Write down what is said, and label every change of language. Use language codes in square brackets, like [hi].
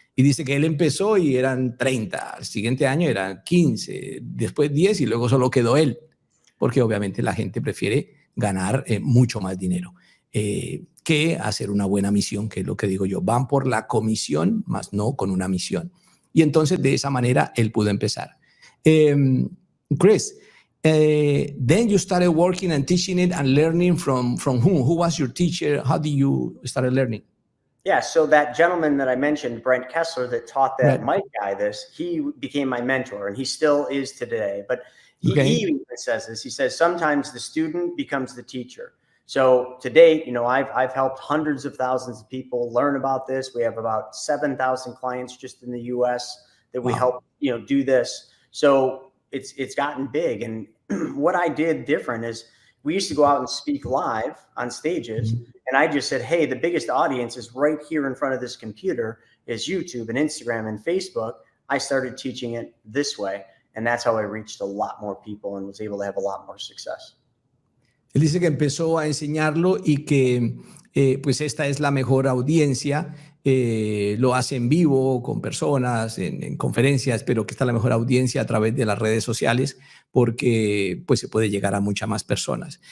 [es] Y dice que él empezó y eran 30, al siguiente año eran 15, después 10 y luego solo quedó él, porque obviamente la gente prefiere ganar mucho más dinero. que hacer una buena misión, que es lo que digo yo. Van por la comisión, más no con una misión. Y entonces de esa manera él pudo empezar. [en] Chris, then you started working and teaching it and learning from whom? Who was your teacher? How did you start learning? Yeah, so that gentleman that I mentioned, Brent Kessler, that taught that Right. Mike guy this, he became my mentor, and he still is today. But he even says this. He says sometimes the student becomes the teacher. So to date, I've helped hundreds of thousands of people learn about this. We have about 7,000 clients just in the U.S. that we help do this. So it's gotten big. And what I did different is we used to go out and speak live on stages. And I just said, hey, the biggest audience is right here in front of this computer is YouTube and Instagram and Facebook. I started teaching it this way. And that's how I reached a lot more people and was able to have a lot more success. [es] Él dice que empezó a enseñarlo y que pues esta es la mejor audiencia. Lo hace en vivo con personas, en conferencias, pero que está la mejor audiencia a través de las redes sociales porque pues se puede llegar a muchas más personas.